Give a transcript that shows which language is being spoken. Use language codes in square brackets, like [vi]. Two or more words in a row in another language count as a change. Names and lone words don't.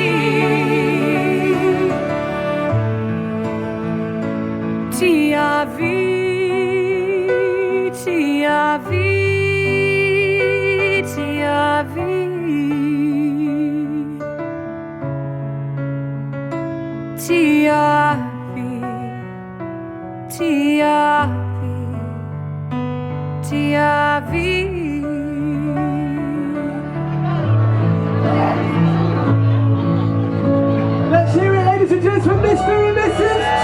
[cy] Ti a fi, ti a fi, ti a fi. Ti a fi, ti a fi, ti a fi. [en] Let's hear it, ladies and gents, from Mr. and Mrs.